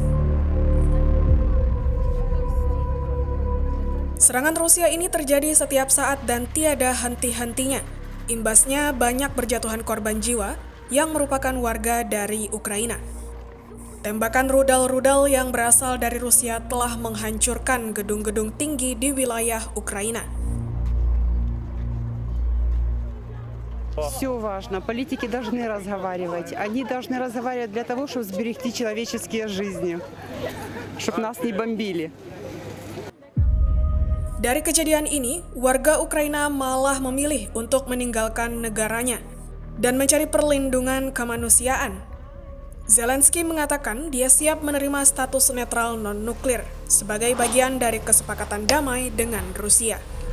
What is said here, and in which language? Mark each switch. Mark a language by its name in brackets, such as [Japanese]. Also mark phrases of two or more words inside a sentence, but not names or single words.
[Indonesian] Serangan Rusia ini terjadi setiap saat dan tiada henti-hentinya. Imbasnya banyak berjatuhan korban jiwa yang merupakan warga dari Ukraina. Tembakan rudal-rudal yang berasal dari Rusia telah menghancurkan gedung-gedung tinggi di wilayah Ukraina. [Russian] Все важно. Политики должны разговаривать. Они должны разговаривать для того, чтобы сберегти человеческие жизни, чтобы нас не бомбили. [Indonesian] Dari kejadian ini, warga Ukraina malah memilih untuk meninggalkan negaranya dan mencari perlindungan kemanusiaan. Zelensky mengatakan dia siap menerima status netral non-nuklir sebagai bagian dari kesepakatan damai dengan Rusia.